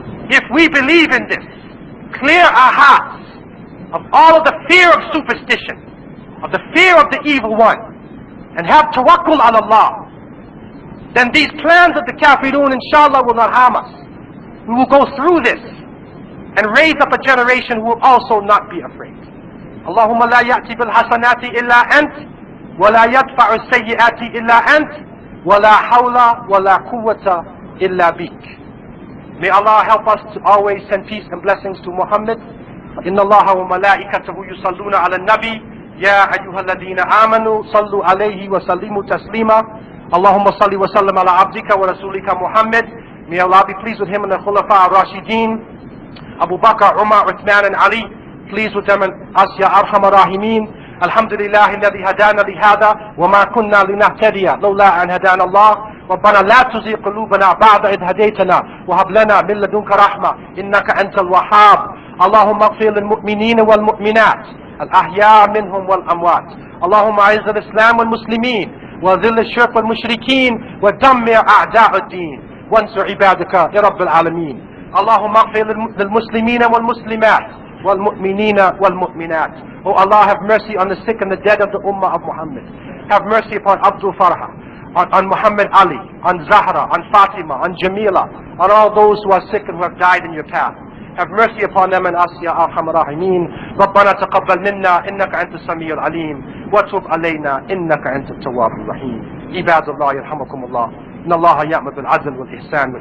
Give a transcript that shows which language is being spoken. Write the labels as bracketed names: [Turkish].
[English] If we believe in this, clear our hearts of all of the fear of superstition, of the fear of the evil one, and have tawakkul ala Allah, then these plans of the kafirun inshallah will not harm us. We will go through this and raise up a generation who will also not be afraid. [Arabic] اللهم لا يأتي بالحسنات إلا أنت ولا يدفع السيئات إلا أنت ولا حول ولا قوة إلا بك. [English] May Allah help us to always send peace and blessings to Muhammad. [Arabic] إن الله وملائكته يصلون على النبي يا أيها الذين آمنوا صلوا عليه وسلموا تسليما. اللهم صل وسلم على عبدك ورسولك محمد. [English] May Allah be pleased with him and the Khulafa ar-Rashidin, Abu Bakr, Umar, Uthman and Ali. Please with them and us, Ya Arham Ar-Rahimin. [Arabic] Alhamdulillah alladhi hadana lihada wa ma kunna linahtadiya lawla an hadana Allah. ربنا لا تزغ قلوبنا بعد إذ هديتنا وهب لنا من لدنك رحمة إنك أنت الوهاب. اللهم اغفر للمؤمنين والمؤمنات الأحياء منهم والأموات. اللهم أعز الإسلام والمسلمين وذل الشرك والمشركين ودمر أعداء الدين وانصر عبادك يا رب العالمين. اللهم اغفر للمسلمين والمسلمات والمؤمنين والمؤمنات. [English] Oh Allah, have mercy on the sick and the dead of the Ummah of Muhammad. Have mercy upon Abdul Farha, on Muhammad Ali, on Zahra, on Fatima, on Jamila, on all those who are sick and who have died in your path. Have mercy upon them and us, Ya Arhamar Rahimin. [Arabic] ربنا تقبل منا إنك أنت السميع العليم وتب علينا إنك أنت التواب الرحيم. عباد الله يرحمكم الله. إن الله يأمر بالعدل والإحسان وإيتاء ذي القربى وينهى عن الفحشاء والمنكر والبغي